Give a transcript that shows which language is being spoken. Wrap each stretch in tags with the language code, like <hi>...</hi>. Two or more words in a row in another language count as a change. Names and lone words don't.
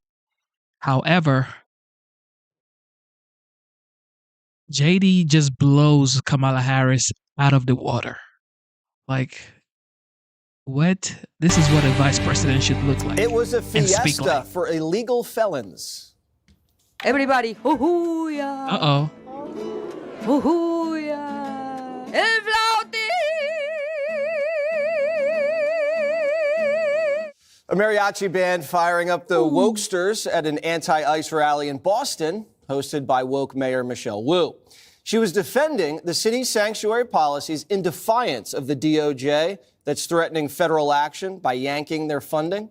<en>However, JD just blows Kamala Harris out of the water. Like, what? This is what a vice president should look like. It was a fiesta for illegal felons. Everybody, hoo-hoo-ya. Uh-oh. Hoo-hoo-ya.</en> <es>El flauti.</es> <en>A mariachi band firing up the wokesters at an anti-ICE rally in Boston, hosted by woke Mayor Michelle Wu. She was defending the city's sanctuary policies in defiance of the DOJ that's threatening federal action by yanking their funding.</en>